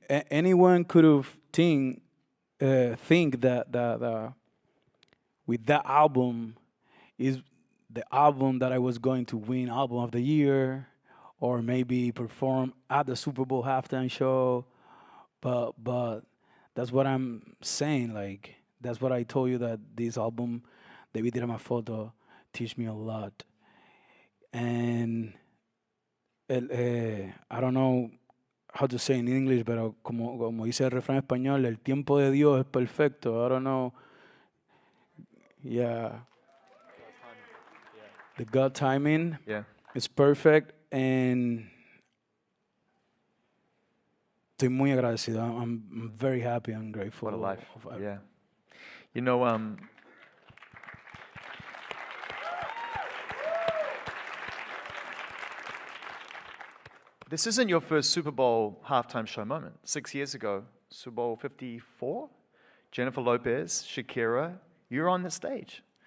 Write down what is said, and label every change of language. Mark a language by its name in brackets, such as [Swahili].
[English] Anyone could have think that with that album is the album that I was going to win album of the year, or maybe perform at the Super Bowl halftime show. But that's what I'm saying. Like, that's what I told you, that this album, Debí Tirar Más Foto, teach me a lot. And I don't know how to say in English, [Spanish] pero como dice el refrán español, el tiempo de Dios es perfecto. [English] I don't know. Yeah. The God timing Yeah. is perfect, and [Spanish] estoy muy agradecido. [English] I'm very happy and grateful. What a life. of- Yeah. You know, this isn't your first Super Bowl halftime show moment. 6 years ago, Super Bowl 54, Jennifer Lopez, Shakira, you're on the stage.